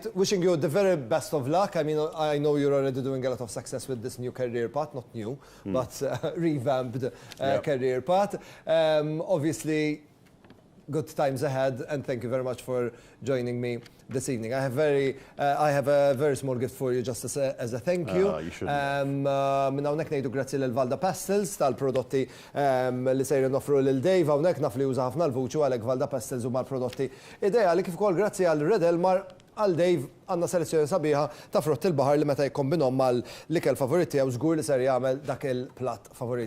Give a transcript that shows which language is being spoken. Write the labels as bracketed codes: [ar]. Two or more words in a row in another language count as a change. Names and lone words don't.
[en] Wishing you the very best of luck. I mean, I know you're already doing a lot of success with this new career path, not new, but revamped career path. Obviously, good times ahead, and thank you very much for joining me this evening. I have a very small gift for you just as a thank you. You should. [mt] Minn hawnhekk ngħidu grazzi lil Valda Pastels tal-prodotti li sejrin noffru lil Dave hawnhekk naf li juża ħafna l-vuċu għalhekk Valda Pastels huma l-prodotti ideali kif ukoll grazzi għal Red Elmar għal Dave għandna selezzjoni sabiħa ta' frott il-baħar li meta jkombinhom mal-ikel favorit tiegħu żgur li ser jagħmel dak il-platt favorit.